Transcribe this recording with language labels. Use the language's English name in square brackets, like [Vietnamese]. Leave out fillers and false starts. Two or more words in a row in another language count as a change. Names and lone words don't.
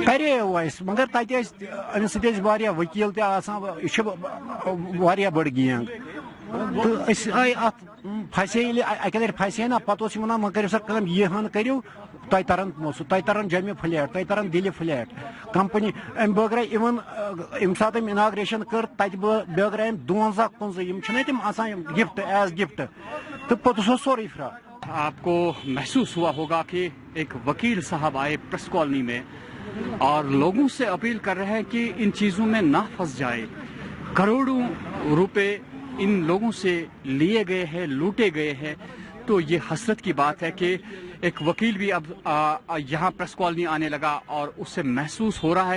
[Kashmiri] کریو اسہِ مگر تتہِ ٲسۍ أمِس سۭتۍ ٲسۍ واریاہ ؤکیٖل تہِ آسان یہِ چھِ واریاہ بٔڑ گینگ تہٕ أسۍ آیہِ اتھ پھسے ییٚلہِ اکہِ لٹہِ پھسے نا پتہٕ اوس یہِ ونان وۄنۍ کٔرِو سا کٲم یہِ ہن کٔرِو تۄہہِ ترن پونٛسہٕ تۄہہِ ترن جمہِ فلیٹ تۄہہِ ترن دِلہِ فلیٹ کمپنی أمۍ بٲگراے اِوٕن ییٚمہِ ساتہٕ أمۍ اناگریشن کٔر تتہِ بٲگراے أمۍ 52 یِم چھِنہ تِم آسان [English] gift as gift [Kashmiri] تہٕ پوٚتُس اوس سورُے فراڈ [Urdu] آپ کو محسوس ہوا ہوگا کہ ایک وکیل صاحب آئے پریس کالونی میں اور لوگوں سے اپیل کر رہے ہیں کہ ان چیزوں میں نہ پھنس جائے کروڑوں روپے ان لوگوں سے لیے گئے ہیں لوٹے گئے ہیں تو یہ حسرت کی بات ہے کہ ایک وکیل بھی اب یہاں پریس کالونی آنے لگا اور اس سے محسوس ہو رہا ہے